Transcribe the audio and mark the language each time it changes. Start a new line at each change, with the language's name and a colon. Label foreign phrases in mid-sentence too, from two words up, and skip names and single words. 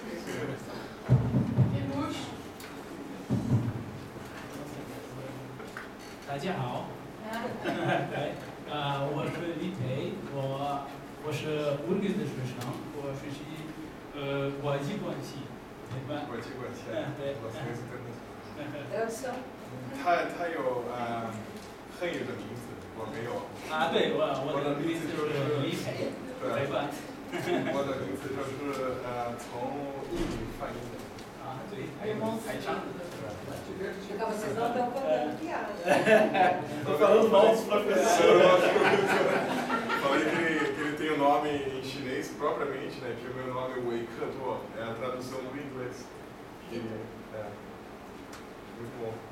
Portuguese: Luxo.
Chinese: 大家好。我是李培，我是URGS的学生，我学习国际关系，对吧？国际关系。对。他有汉语的名字，我没有。啊，对，我的名字就是李培，对吧？我的名字就是从英语翻译的。啊，对，还有台上的。
Portuguese: Vocês não estão contando piada. Estou falando mal dos professores. Falei que ele tem o nome em chinês propriamente, né? Que o meu nome é Wei Ketuo, é a tradução do inglês. Muito bom.